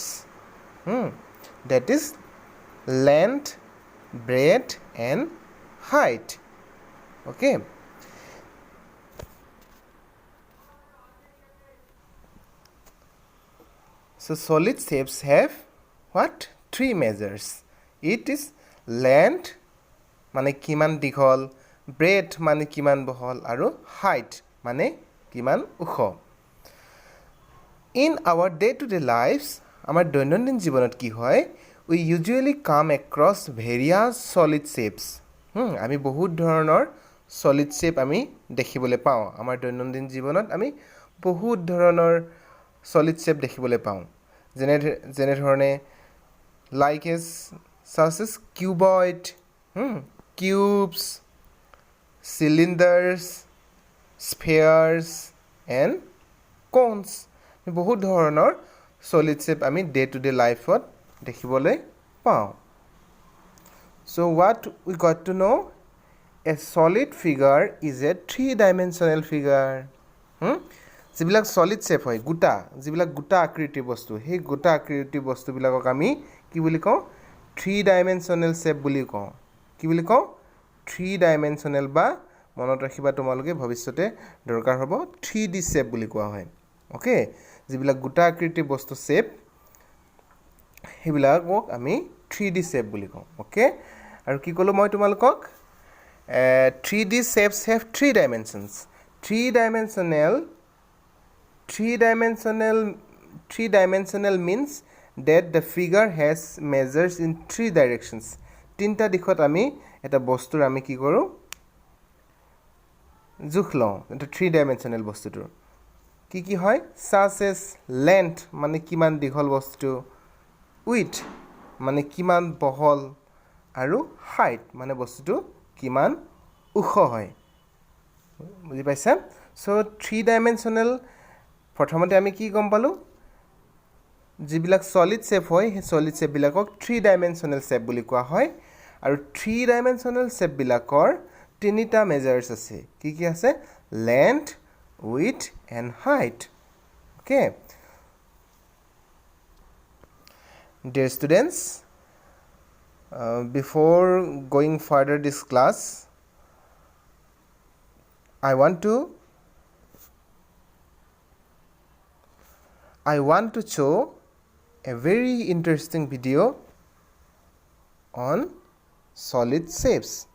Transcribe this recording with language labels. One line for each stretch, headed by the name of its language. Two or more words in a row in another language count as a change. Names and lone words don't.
English: That is length, breadth, and height. Okay. So solid shapes have what?
Assamese: 3
English: measures. It is length
Assamese: মানে কিমান দীঘল, breadth মানে কিমান বহল, আৰু height মানে কিমান ওখ.
English: In our day-to-day lives,
Assamese: আমাৰ দৈনন্দিন জীৱনত কি হয়?
English: We usually come across various solid shapes.
Assamese: আমি বহুত ধৰণৰ
English: solid shape
Assamese: আমি দেখিবলৈ পাওঁ. আমাৰ দৈনন্দিন জীৱনত আমি বহুত ধৰণৰ
English: solid shape
Assamese: দেখিবলৈ পাওঁ. যেনে ধৰণে
English: like as such as cuboid, cubes, cylinders, spheres, and cones.
Assamese: বহুত ধৰণৰ
English: solid shape
Assamese: আমি
English: day to day
Assamese: লাইফত দেখিবলৈ পাওঁ.
English: So what we got to know? A solid figure is a 3-dimensional figure.
Assamese: যিবিলাক
English: solid shape
Assamese: হয়, যিবিলাক গোটা আকৃতিৰ বস্তু, সেই গোটা আকৃতিৰ বস্তুবিলাকক আমি কি বুলি কওঁ?
English: 3-dimensional shape
Assamese: বুলি কওঁ. কি বুলি কওঁ? 3-dimensional বা মনত ৰাখিবা তোমালোকে ভৱিষ্যতে দৰকাৰ হ'ব
English: 3D shape
Assamese: বুলি কোৱা হয়. ওকে, যিবিলাক গোটা আকৃতিৰ বস্তু shape সেইবিলাকক আমি
English: 3D shape
Assamese: বুলি কওঁ. ওকে, আৰু কি ক'লো মই তোমালোকক?
English: 3D shapes have 3 dimensions. Three-dimensional means that the figure has measures in 3 directions.
Assamese: তিনিটা দিশত আমি এটা বস্তুৰ আমি কি কৰোঁ? জোখ লওঁ. এটা 3-dimensional বস্তুটোৰ কি হয়?
English: such as length
Assamese: মানে কিমান দীঘল বস্তু, width মানে কিমান বহল, আৰু height মানে বস্তুটো কিমান ওখ হয়. বুজি পাইছা?
English: So 3-dimensional
Assamese: প্ৰথমতে আমি কি গম পালোঁ? যিবিলাক
English: solid shape
Assamese: হয়, সেই
English: solid shape
Assamese: বিলাকক
English: 3-dimensional shape
Assamese: বুলি কোৱা হয়. আৰু
English: 3-dimensional shape
Assamese: বিলাকৰ 3টা measures আছে. কি আছে?
English: length, width, and height. Okay. Dear students, before going further this class, I want to show a very interesting video on solid shapes.